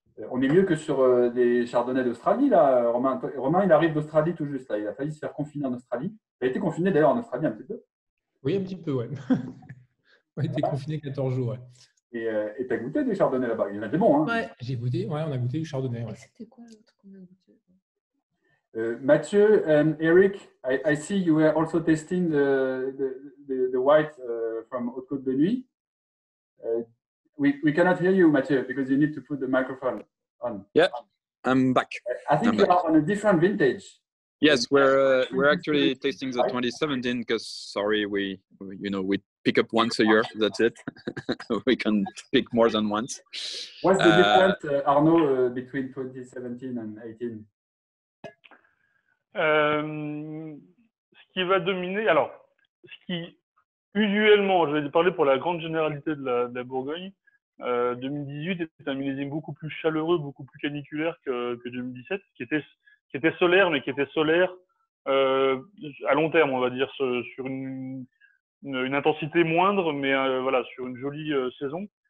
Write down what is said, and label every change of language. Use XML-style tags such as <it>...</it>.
<fr>On est mieux que sur des chardonnays d'Australie, là. Romain, il arrive d'Australie tout juste. Là. Il a failli se faire confiner en Australie. Il a été confiné d'ailleurs en Australie un petit peu. Oui, un petit peu, ouais. On a été confinés 14 jours, ouais. Et tu as goûté des chardonnays là-bas? Il y en a des bons, hein? Ouais. J'ai goûté, ouais, on a goûté du chardonnay. Ouais. Et c'était quoi l'autre qu'on a goûté?</fr> <en>Mathieu and Eric, I see you were also tasting the white from Haute Côte de Nuit. We cannot hear you, Mathieu, because you need to put the microphone on. Yeah, I'm back. I think you are on a different vintage. Yes, we're actually tasting the 2017 because we pick up once a year. That's it. We can pick more than once. What's the difference, Arnaud, between 2017 and 2018?</en> <fr>Ce qui va dominer, alors, ce qui usuellement, je vais parler pour la grande généralité de la Bourgogne, 2018 est un millésime beaucoup plus chaleureux, beaucoup plus caniculaire que 2017, qui était solaire, mais qui était solaire à long terme, on va dire, sur une intensité moindre, mais voilà, sur une jolie saison.</fr>